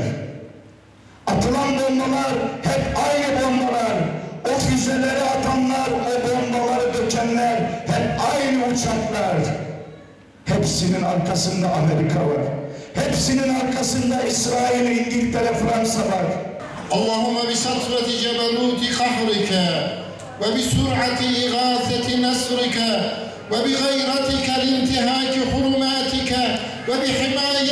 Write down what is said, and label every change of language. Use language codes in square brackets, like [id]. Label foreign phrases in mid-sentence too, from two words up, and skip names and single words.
[tr] Atılan bombalar hep aynı bombalar. O füzeleri atanlar, o bombaları dökenler hep aynı uçaklar. Hepsinin arkasında Amerika var. Hepsinin arkasında İsrail, İngiltere, Fransa var. [ar] اللهم بسطوة جبروت قهرك وبسرعة إغاثة نصرك وبغيرتك لانتهاك حرماتك وبحمى